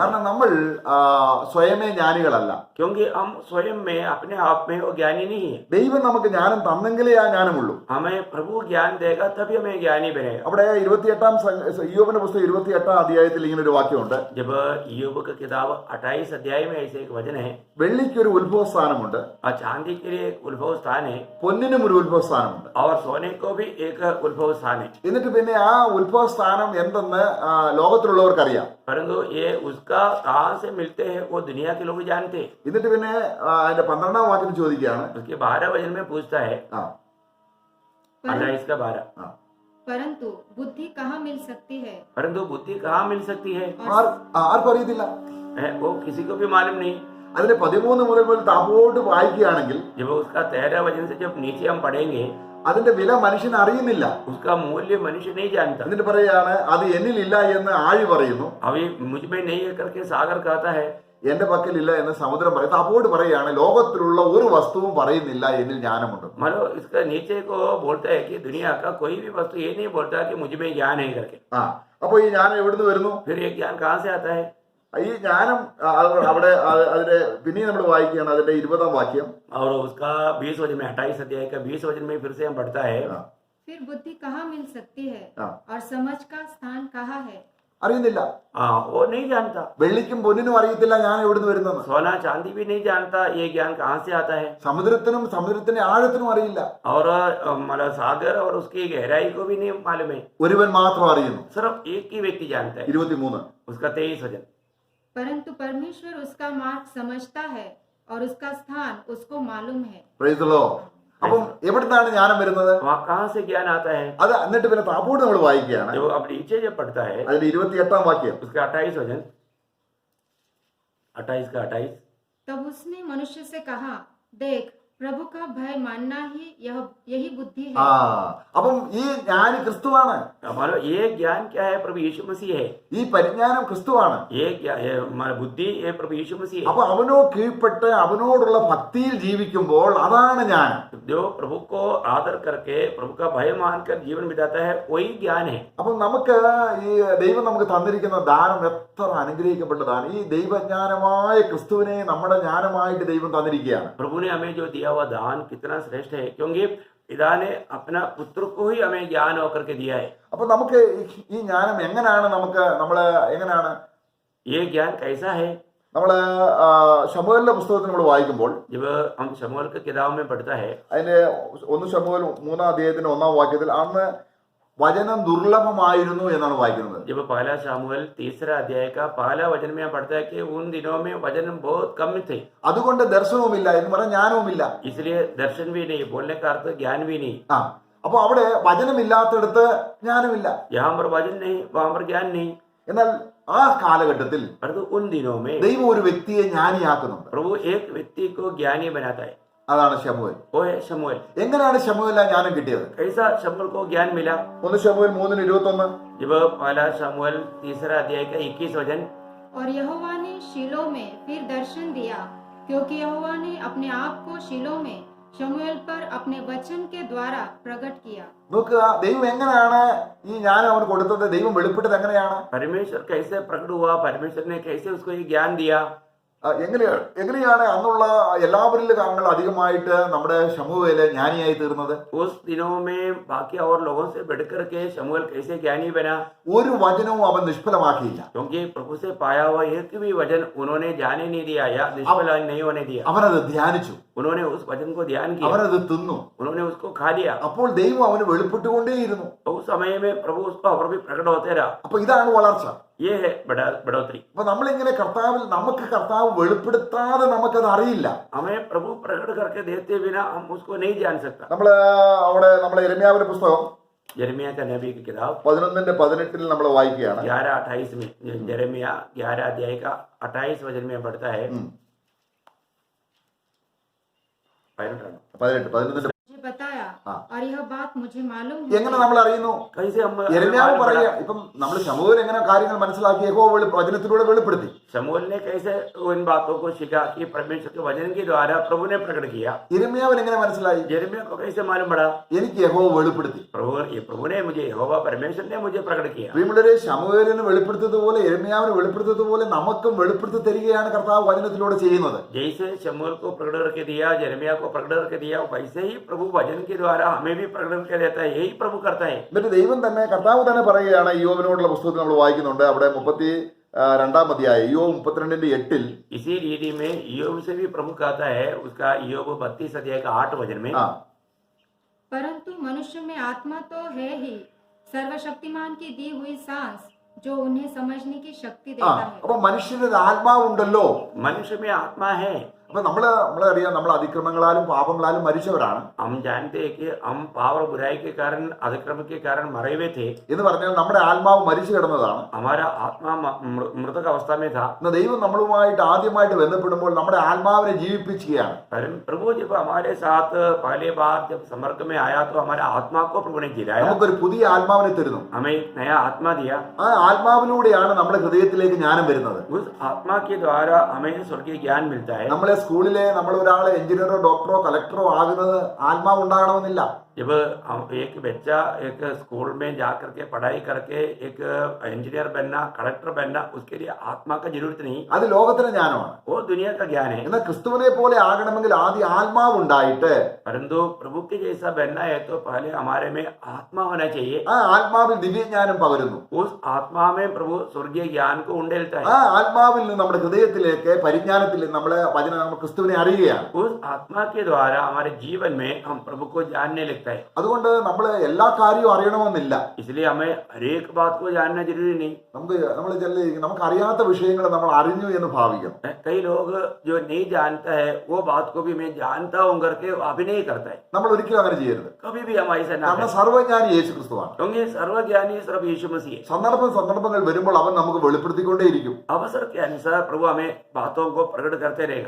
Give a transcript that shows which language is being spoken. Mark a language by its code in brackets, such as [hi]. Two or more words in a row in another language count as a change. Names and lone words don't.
[ml] കാരണം നമ്മൾ സ്വയമേ ജ്ഞാനികളല്ല. [hi] क्योंकि हम स्वयं में अपने आप में वो ज्ञानी नहीं है। [ml] ദൈവം നമുക്ക് ജ്ഞാനം തന്നെങ്കിലേ ആ ജ്ഞാനമുള്ളൂ. [hi] हमें प्रभु ज्ञान देगा तभी हमें ज्ञानी बनेगा। [ml] അവിടെ 28 ഇയ്യോബിന്റെ പുസ്തകം 28 അധ്യായത്തിൽ ഇങ്ങനെ ഒരു വാക്യമുണ്ട്. [hi] जब इय्योब की किताब 28 अध्याय में ऐसे एक वचन है, [ml] വെള്ളിക്കൊരു ഉത്ഭവസ്ഥാനമുണ്ട്, [hi] और चांदी के लिए एक उद्भव स्थान है [ml] പൊന്നിനും ഒരു ഉത്ഭവസ്ഥാനമുണ്ട്. [hi] और सोने को भी एक उद्भव स्थान है। [ml] എന്നിട്ട് പിന്നെ ആ ഉത്ഭവസ്ഥാനം എന്തെന്ന് ലോകത്തിലുള്ളവർക്കറിയാം. [hi] परंतु ये उसका कहाँ से मिलते हैं वो दुनिया के लोग जानते हैं। [ml] എന്നിട്ട് പിന്നെ അതിന്റെ 12 വാക്യം ചോദിക്കുകയാണ്. [hi] उसके 12 वचन में पूछता है, 28 का 12, परंतु बुद्धि कहाँ मिल सकती है? परंतु बुद्धि कहाँ मिल सकती है? [ml] ആർക്കും അറിയത്തില്ല. [hi] वो किसी को भी मालूम नहीं। [ml] അതിന്റെ 13 മുതൽ താപോട്ട് വായിക്കുകയാണെങ്കിൽ [hi] जब उसका 13 वचन से जब नीचे हम पढ़ेंगे, [ml] അതിന്റെ വില മനുഷ്യന് അറിയുന്നില്ല. [hi] उसका मूल्य मनुष्य नहीं जानता। [ml] എന്നിട്ട് പറയാണ് അത് എന്നിലില്ല എന്ന് ആഴി പറയുന്നു, [hi] अभी मुझ में नहीं है करके सागर कहता है, [ml] എന്റെ പക്കലില്ല എന്ന് സമുദ്രം പറയും. താപോട്ട് പറയാണ് ലോകത്തിലുള്ള ഒരു വസ്തുവും പറയുന്നില്ല എന്നിൽ ജ്ഞാനമുണ്ട്. [hi] मतलब इसका नीचे को बोलता है कि दुनिया का कोई भी वस्तु ये नहीं बोलता कि मुझ में ज्ञान है करके। [ml] അപ്പൊ ഈ ജ്ഞാനം എവിടുന്ന് വരുന്നു? [hi] फिर ये ज्ञान कहाँ से आता है? [ml] ഈ ജ്ഞാനം അവിടെ അതിന്റെ പിന്നെ നമ്മൾ വായിക്കുകയാണ് അതിന്റെ 20 വാക്യം. [hi] और उसका 20 वचन में 28 अध्याय का 20 वचन में फिर से हम पढ़ता है, फिर बुद्धि कहाँ मिल सकती है और समझ का स्थान कहाँ है? [ml] അറിയുന്നില്ല. [hi] वो नहीं जानता। [ml] വെള്ളിക്കും പൊന്നിനും അറിയത്തില്ല ഞാൻ എവിടുന്ന് വരുന്നെന്ന്. [hi] सोना चांदी भी नहीं जानता ये ज्ञान कहाँ से आता है। [ml] സമുദ്രത്തിന്റെ ആഴത്തിനും അറിയില്ല. [hi] और मतलब सागर और उसकी गहराई को भी नहीं मालूम है। [ml] ഒരുവൻ മാത്രം അറിയുന്നു. [hi] सिर्फ एक ही व्यक्ति जानता है। 23 उसका 23 वचन, परंतु परमेश्वर उसका मार्ग समझता है और उसका स्थान उसको मालूम है। [en] Praise the Lord. [ml] അപ്പം എവിടുന്നാണ് ജ്ഞാനം വരുന്നത്? [hi] वहाँ कहाँ से ज्ञान आता है? [ml] അത് എന്നിട്ട് പിന്നെ താപോട്ട് നമ്മൾ വായിക്കുകയാണ്. [hi] जो अब नीचे जब पढ़ता है [ml] അതിന്റെ 28 വാക്യം. [hi] उसका 28 वचन, 28 का 28, तब उसने मनुष्य से कहा, देख प्रभु का भय मानना ही यही बुद्धि ആ है। [ml] അപ്പം ഈ ജ്ഞാനി ക്രിസ്തുവാണ്. [hi] हमारा ये ज्ञान क्या है? प्रभु यीशु मसीह है। [ml] ഈ പരിജ്ഞാനം ക്രിസ്തുവാണ്. [hi] हमारा बुद्धि ये प्रभु यीशु मसीह [ml] അപ്പൊ [hi] है। [ml] അവനോ കീഴ്പ്പെട്ട് അവനോടുള്ള ഭക്തിയിൽ ജീവിക്കുമ്പോൾ അതാണ് ജ്ഞാനം. [hi] जो प्रभु को आदर करके प्रभु का भय मानकर जीवन बिताता है वही ज्ञान है। [ml] അപ്പം നമുക്ക് ഈ ദൈവം നമുക്ക് തന്നിരിക്കുന്ന ദാനം എത്ര അനുഗ്രഹിക്കപ്പെട്ടതാണ്. ഈ ദൈവജ്ഞാനമായ ക്രിസ്തുവിനെ നമ്മുടെ ജ്ഞാനമായിട്ട് ദൈവം തന്നിരിക്കുകയാണ്. [hi] प्रभु ने हमें जो दिया हुआ दान कितना श्रेष्ठ है, क्योंकि पिता ने अपना पुत्र को ही हमें ज्ञान होकर के दिया है। [ml] അപ്പൊ നമുക്ക് ഈ ജ്ഞാനം എങ്ങനെയാണ് നമ്മള് എങ്ങനെയാണ് [hi] ये ज्ञान कैसा है? [ml] നമ്മള് ശമൂവേലിന്റെ പുസ്തകത്തിൽ നമ്മൾ വായിക്കുമ്പോൾ [hi] जब हम शमूएल की किताब में पढ़ता है, [ml] അതിന്റെ 1 ശമൂവേൽ 3-ാം അധ്യായത്തിന്റെ 1-ാം വാക്യത്തിൽ അന്ന് വചനം ദുർലഭമായിരുന്നു എന്നാണ് വായിക്കുന്നത്. [hi] जब पहला शमूएल 3रा अध्याय का पहला वचन में पढ़ता है कि उन दिनों में वचन बहुत कम थे, [ml] അതുകൊണ്ട് ദർശനവുമില്ല എന്ന് പറഞ്ഞ ജ്ഞാനവുമില്ല. [hi] इसलिए दर्शन भी नहीं, बोलने का अर्थ ज्ञान भी नहीं। [ml] ആ അപ്പൊ അവിടെ വചനമില്ലാത്തടത്ത് ജ്ഞാനമില്ല. [hi] यहाँ पर वचन नहीं, वहां पर ज्ञान नहीं। [ml] എന്നാൽ ആ കാലഘട്ടത്തിൽ [hi] परंतु उन दिनों में [ml] ദൈവം ഒരു വ്യക്തിയെ ജ്ഞാനിയാക്കുന്നുണ്ട്. [hi] प्रभु एक व्यक्ति को ज्ञानी बनाता है, [ml] അതാണ് ശമൂവേൽ. [hi] वो है शमूएल। [ml] എങ്ങനെയാണ് ശമൂവേലിന് ആ ജ്ഞാനം കിട്ടിയത്? [hi] कैसा शमूएल को ज्ञान मिला? 1 ശമൂവേൽ 3:21 जब पहला शमूएल 3रा अध्याय का 21 वचन, और यहोवा ने शीलो में फिर दर्शन दिया, क्योंकि यहोवा ने अपने आप को शीलो में शमूएल पर अपने वचन के द्वारा प्रकट किया। [ml] നോക്കുക, ദൈവം എങ്ങനെയാണ് ഈ ജ്ഞാനം അവന് കൊടുത്തത്? ദൈവം വെളിപ്പെട്ടത് എങ്ങനെയാണ്? [hi] परमेश्वर कैसे प्रकट हुआ? परमेश्वर ने कैसे उसको ये ज्ञान दिया? [ml] എങ്ങനെയാണ് അന്നുള്ള എല്ലാവരിലും കാരണങ്ങൾ അധികമായിട്ട് നമ്മുടെ ശമൂവേല് ജ്ഞാനിയായി തീർന്നത്? [hi] उस दिनों में बाकी और लोगों से बढ़कर के शमूएल कैसे ज्ञानी बना? [ml] ഒരു വചനവും അവൻ നിഷ്ഫലമാക്കിയില്ല. [hi] क्योंकि प्रभु से पाया हुआ एक भी वचन उन्होंने जाने नहीं दिया या निष्फल नहीं होने दिया। [ml] അവനത് ധ്യാനിച്ചു, [hi] उन्होंने उस वचन को ध्यान किया, [ml] അവനത് തിന്നു. [hi] उन्होंने उसको खा लिया। [ml] അപ്പോൾ ദൈവം അവന് വെളിപ്പെട്ടുകൊണ്ടേയിരുന്നു. [hi] तो उस समय में प्रभु उसको और भी प्रकट होते रहा। [ml] അപ്പൊ ഇതാണ് വളർച്ച. [hi] ये है बढ़ोतरी। [ml] അപ്പൊ നമ്മളിങ്ങനെ നമുക്ക് കർത്താവ് വെളിപ്പെടുത്താതെ നമുക്കത് അറിയില്ല. [hi] हमें प्रभु प्रकट करके देते बिना हम उसको नहीं जान सकता। [ml] നമ്മളെ യിരെമ്യാവിന്റെ പുസ്തകം [hi] यिर्मयाह का नबी की किताब [ml] 11:18 നമ്മൾ വായിക്കുകയാണ്. [hi] 11:28 में, यिर्मयाह 11 अध्याय का 28 वचन में पढ़ता है। 11:18 मुझे बताया हाँ। और यह बात मुझे मालूम [ml] എങ്ങനെ [hi] हुई। [ml] നമ്മൾ അറിയുന്നു? [hi] कैसे हम [ml] യിരെമ്യാവ് പറയുക, ഇപ്പം നമ്മൾ ശമൂവേൽ എങ്ങനെ കാര്യങ്ങൾ മനസ്സിലാക്കി? യഹോവ വചനത്തിലൂടെ വെളിപ്പെടുത്തി. [hi] शमूएल ने कैसे उन बातों को सीखा कि परमेश्वर के वचन के द्वारा प्रभु ने प्रकट किया? [ml] യിരെമ്യാവിന് എങ്ങനെ മനസ്സിലായി? [hi] यिर्मयाह को कैसे मालूम पड़ा? [ml] എനിക്ക് യഹോവ വെളിപ്പെടുത്തി. [hi] प्रभु ने मुझे, यहोवा परमेश्वर ने मुझे प्रकट किया। [ml] പ്രിയമുള്ളവരെ, ശമൂവേലിന് വെളിപ്പെടുത്തതുപോലെ യിരെമ്യാവിന് വെളിപ്പെടുത്തതുപോലെ നമുക്കും വെളിപ്പെടുത്തി തരികയാണ് കർത്താവ് വചനത്തിലൂടെ ചെയ്യുന്നത്. [hi] जैसे शमूएल को प्रकट करके दिया, यिर्मयाह को प्रकट करके दिया, वैसे ही प्रभु वचन के द्वारा हमें भी प्रकट करके देता है। यही प्रभु करता है। [ml] എന്നിട്ട് ദൈവം തന്നെ, കർത്താവ് തന്നെ പറയുകയാണ്. യോബിനോടുള്ള പുസ്തകത്തിൽ നമ്മൾ വായിക്കുന്നുണ്ട്. അവിടെ 32-ാം അധ്യായം യോബ് 32:8 [hi] इसी रीति में ईयोब से भी प्रभु कहता है, उसका ईयोब 32 अध्याय का 8 वचन में, परंतु मनुष्य में आत्मा तो है ही, सर्वशक्तिमान की दी हुई सांस जो उन्हें समझने की शक्ति देता है। [ml] അപ്പൊ മനുഷ്യന് ആത്മാവുണ്ടല്ലോ. [hi] मनुष्य में आत्मा है। [ml] അപ്പൊ നമ്മളറിയാം, നമ്മൾ അതിക്രമങ്ങളാലും പാപങ്ങളാലും മരിച്ചവരാണ് [hi] हम जानते हैं कि हम पाप और बुराई के कारण, अतिक्रम के कारण मरे हुए थे। [ml] എന്ന് പറഞ്ഞാൽ നമ്മുടെ ആത്മാവ് മരിച്ചു കിടന്നതാണ്. [hi] हमारा आत्मा मृतक अवस्था में था। [ml] എന്നാൽ ദൈവം നമ്മളുമായിട്ട് ആദ്യമായിട്ട് ബന്ധപ്പെടുമ്പോൾ നമ്മുടെ ആത്മാവിനെ ജീവിപ്പിക്കുകയാണ്. [hi] प्रभु जब हमारे साथ पहले बार जब संपर्क में आया तो हमारे आत्मा को प्रभु ने जिलाया, [ml] നമുക്കൊരു പുതിയ ആത്മാവിനെ തരുന്നു. [hi] हमें एक नया आत्मा दिया। [ml] ആ ആത്മാവിലൂടെയാണ് നമ്മുടെ ഹൃദയത്തിലേക്ക് ജ്ഞാനം വരുന്നത്. [hi] उस आत्मा के द्वारा हमें स्वर्गीय ज्ञान मिलता है। [ml] നമ്മളെ സ്കൂളിലെ നമ്മൾ ഒരാളെ എഞ്ചിനീയറോ ഡോക്ടറോ കളക്ടറോ ആകുന്നത് ആത്മാവ് ഉണ്ടാകണമെന്നില്ല. [hi] जब हम एक बच्चा एक स्कूल में जाकर के पढ़ाई करके एक इंजीनियर बनना, कलेक्टर बनना, उसके लिए आत्मा का जरूरत नहीं, [ml] അത് ലോകത്തിന്റെ ജ്ഞാനമാണ്. [hi] वो दुनिया का ज्ञान है। [ml] എന്നാൽ ക്രിസ്തുവിനെ പോലെ ആകണമെങ്കിൽ ആദ്യം ആത്മാവ് ഉണ്ടായിട്ട് [hi] परंतु प्रभु के जैसा बनना है तो पहले हमारे में आत्मा होना चाहिए। [ml] ആ ആത്മാവിൽ ദിവ്യജ്ഞാനം പകരുന്നു. [hi] उस आत्मा में प्रभु स्वर्गीय ज्ञान को उंडेलता ആ है। [ml] ആത്മാവിൽ നിന്ന് നമ്മുടെ ഹൃദയത്തിലേക്ക് പരിജ്ഞാനത്തിൽ നമ്മൾ ക്രിസ്തുവിനെ അറിയുകയാണ്. [hi] उस आत्मा के द्वारा हमारे जीवन में हम प्रभु को जानने लगता देखता है। [ml] അതുകൊണ്ട് നമ്മൾ എല്ലാ കാര്യവും അറിയണമെന്നില്ല. [hi] इसलिए हमें हर एक बात को जानना जरूरी नहीं। [ml] നമുക്ക് അറിയാത്ത വിഷയങ്ങൾ നമ്മൾ അറിഞ്ഞു എന്ന് ഭാവിക്കണം. [hi] कई लोग जो नहीं जानता है वो बात को भी मैं जानता हूँ करके अभिनय करता है। [ml] നമ്മൾ ഒരിക്കലും അങ്ങനെ ചെയ്യരുത്. [hi] कभी भी हम ऐसा ना [ml] കാരണം [hi] करें, [ml] സർവ്വജ്ഞാനി യേശു ക്രിസ്തുവാണ്. [hi] क्योंकि सर्वज्ञानी सिर्फ यीशु मसीह है। [ml] സന്ദർഭങ്ങൾ വരുമ്പോൾ അവൻ നമുക്ക് വെളിപ്പെടുത്തിക്കൊണ്ടേയിരിക്കും. [hi] अवसर के अनुसार प्रभु हमें बातों को प्रकट करते रहेगा।